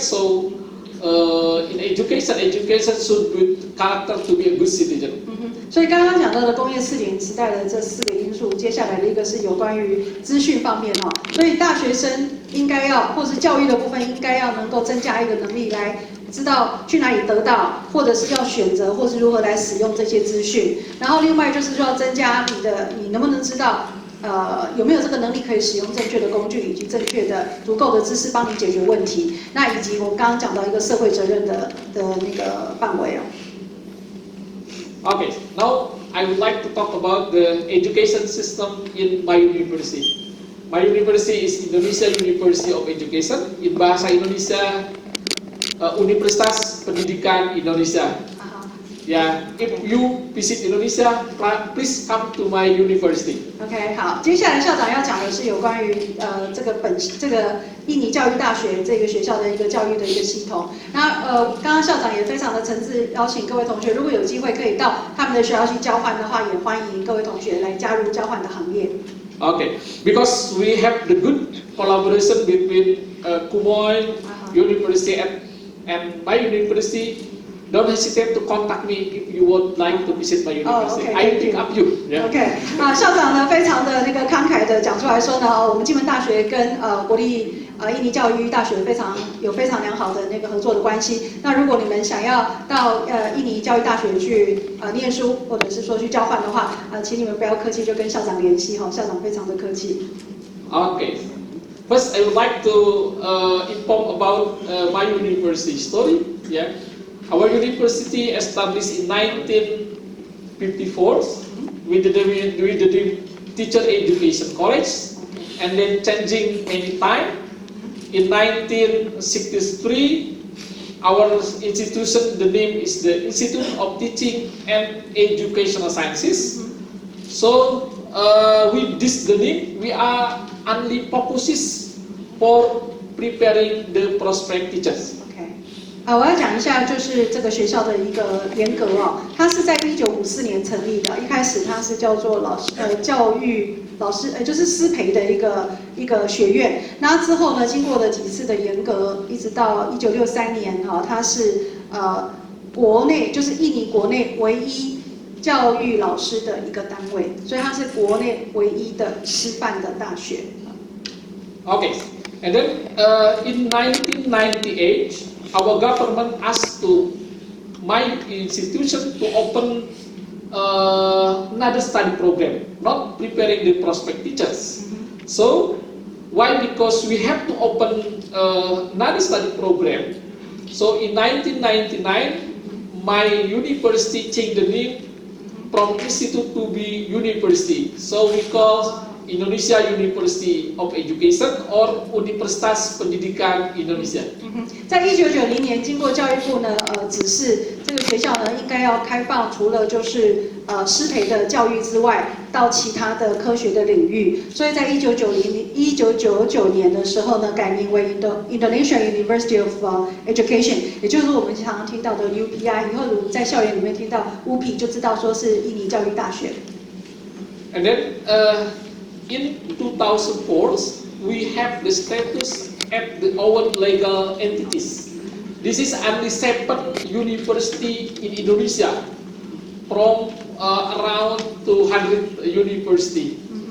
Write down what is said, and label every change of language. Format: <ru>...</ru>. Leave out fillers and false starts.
<en>So in education should build character to be a good citizen.</en> <zh>所以刚刚讲到的工业4.0时代的这4个因素，接下来的一个是有关于资讯方面哦。所以大学生应该要，或是教育的部分应该要能够增加一个能力，来知道去哪里得到，或者是要选择，或是如何来使用这些资讯。然后另外就是说要增加你能不能知道，有没有这个能力可以使用正确的工具，以及正确的足够的知识帮你解决问题。那以及我们刚刚讲到一个社会责任的那个范围哦。</zh> <en>Okay, now I would like to talk about the education system in my university. My university is Indonesia University of Education. In bahasa Indonesia, Universitas Pendidikan Indonesia. Yeah, if you visit Indonesia, please come to my university.</en> <zh>OK， 好，接下来校长要讲的是有关于这个印尼教育大学这个学校的一个教育的一个系统。那刚刚校长也非常的诚挚邀请各位同学，如果有机会可以到他们的学校去交换的话，也欢迎各位同学来加入交换的行列。</zh> <en>Okay, because we have the good collaboration between Kumoy University and my university. Don't hesitate to contact me if you would like to visit my university. Okay, I will pick up you. Yeah.</en> <zh>OK， 校长呢非常的慷慨的讲出来说呢，我们金门大学跟国立印尼教育大学有非常良好的合作的关系。那如果你们想要到印尼教育大学去念书，或者是说去交换的话，请你们不要客气，就跟校长联系哈，校长非常的客气。 Okay.</zh> <en>First, I would like to inform about my university story. Yeah. Our university established in 1954 with the teacher education college, and then changing many times. In 1963, our institution, the name is the Institute of Teaching and Educational Sciences. So with this the name, we are only focuses for preparing the prospective teachers.</en> <zh>我要讲一下，就是这个学校的一个严格哦，它是在1954年成立的。一开始它是叫做教育老师，就是师培的一个学院。那之后呢，经过了几次的严格，一直到1963年它是国内就是印尼国内唯一教育老师的一个单位，所以它是国内唯一的师范的大学。</zh> <en>Okay, and then in 1998, our government asked my institution to open another study program, not preparing the prospect teachers. So, why? Because we have to open another study program. So, in 1999, my university changed the name from institute to be university. So, we call Indonesia University of Education or Universitas Pendidikan Indonesia.</en> <zh>在1990年，经过教育部呢指示，这个学校呢应该要开放，除了就是师培的教育之外，到其他的科学的领域。所以在1999年的时候呢，改名为 Indonesia University of Education， 也就是我们常常听到的 UPI。以后如果在校园里面听到 UPI， 就知道说是印尼教育大学。</zh> <en>And then in 2004, we have the status at the own legal entities. This is only 7 university in Indonesia from around 200 university.</en>